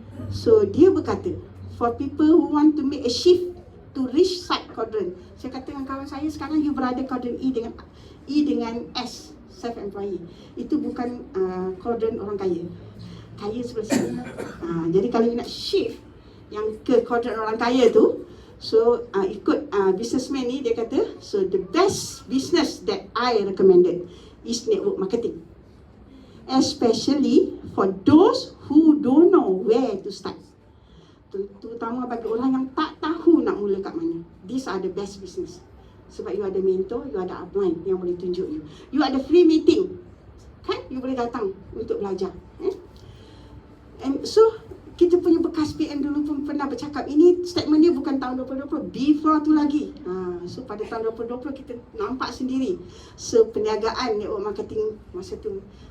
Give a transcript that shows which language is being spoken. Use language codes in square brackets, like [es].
[ms] So dia berkata, [en] for people who want to make a shift to reach side quadrant. [ms] Saya kata dengan kawan saya, sekarang you berada quadrant E dengan S, self-employee. Itu bukan quadrant orang kaya. Kaya sebelah sini. Jadi kalau you nak shift yang ke quadrant orang kaya tu, so ikut businessman ni, dia kata, so [en] the best business that I recommended is network marketing. Especially for those who don't know where to start. [ms] Terutama bagi orang yang tak tahu nak mula kat mana. [en] These are the best business. [ms] Sebab you ada mentor, you ada upline yang boleh tunjuk you. You ada free meeting. Kan? You boleh datang untuk belajar. And so, kita punya bekas PM dulu pun pernah bercakap, ini statement dia bukan tahun 2020, before tu lagi. So pada tahun 2020 kita nampak sendiri perniagaan network marketing masa tu.